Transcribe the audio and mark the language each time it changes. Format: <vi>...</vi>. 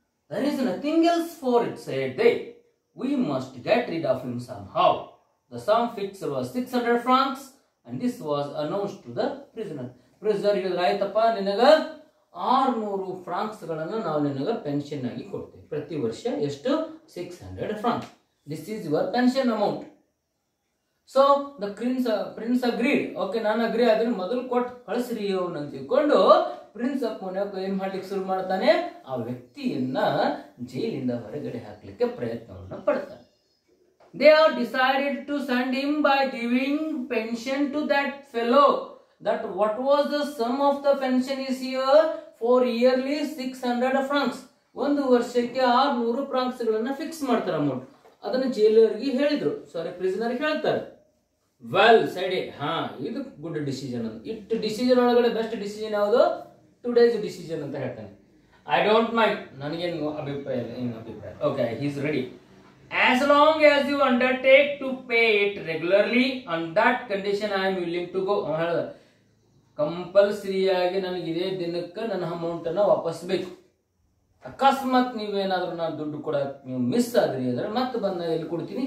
<en>There is nothing else for it, said they. We must get rid of him somehow. The sum fixed was 600 francs, and this was announced to the prisoner.</en> <kn>Prisoner ಹೇಳಿದ್ರಾಯ್ತಪ್ಪ, ನಿನಗ 600 Fronx ಗಳನ್ನು ನಾವು ನಿನಗ pension ಆಗಿ ಕೊಡ್ತೇವೆ. ಪ್ರತಿ ವರ್ಷ ಎಷ್ಟು? 600 francs.</kn> <en>This is your pension amount. So the prince agreed.</en> <kn>Okay, ನಾನು ಅಗ್ರಿ ಆದ್ರೆ ಮೊದಲು ಕೊಟ್ಟು ಕಳಿಸ್ರಿ ಅವನು ಅಂತ ತಿಳ್ಕೊಂಡು ಪ್ರಿನ್ಸ್ ಆಫ್ ಮೊನಾಕೋ ಏನ್ ಮಾಡ್ಲಿಕ್ಕೆ ಶುರು ಮಾಡ್ತಾನೆ? ಆ ವ್ಯಕ್ತಿಯನ್ನ ಜೈಲಿಂದ ಹೊರಗಡೆ ಹಾಕ್ಲಿಕ್ಕೆ ಪ್ರಯತ್ನವನ್ನ ಪಡ್ತಾನೆ.</kn> <en>They are decided to send him by giving pension to that fellow. That what was the sum of the pension is here for yearly 600 francs.</en> <kn>ಒಂದು ವರ್ಷಕ್ಕೆ 600 ಫ್ರಾಂಕ್ಸ್ ಗಳನ್ನ ಫಿಕ್ಸ್ ಮಾಡ್ತಾರೆ ಅಮೌಂಟ್. ಅದನ್ನ ಜೈಲರ್ಗೆ ಹೇಳಿದ್ರು, ಸಾರಿ ಪ್ರಿಸನರ್ ಹೇಳ್ತಾರೆ.</kn> <en>well said,</en> <kn>ಇದು good decision ಅಂತ. ಇಟ್ಟು ಡಿಸಿಷನ್ ಒಳಗಡೆ ಬೆಸ್ಟ್ ಡಿಸಿಷನ್ ಯಾವುದು? ಟುಡೇಸ್ ಡಿಸಿಷನ್ ಅಂತ ಹೇಳ್ತಾನೆ.</kn> <en>I don't mind,</en> <kn>ನನಗೇನು ಅಭಿಪ್ರಾಯ ಇಲ್ಲ, ಏನು ಅಭಿಪ್ರಾಯ.</kn> <en>Okay, he is ready. As long as you undertake to pay it regularly, on that condition I am willing to go.</en> <kn>ಕಂಪಲ್ಸರಿಯಾಗಿ ನನಗೆ ಇದೇ ದಿನಕ್ಕೆ ನನ್ನ ಅಮೌಂಟ್ ಅನ್ನ ವಾಪಸ್ ಬೇಕು. ಅಕಸ್ಮಾತ್ ನೀವೇನಾದ್ರೂ ನಾನು ದುಡ್ಡು ಕೊಡಕ್ ನೀವು ಮಿಸ್ ಆದ್ರಿ ಅಂದ್ರೆ ಮತ್ತೆ ಬಂದ ಎಲ್ಲಿ ಕೊಡ್ತೀನಿ?</kn>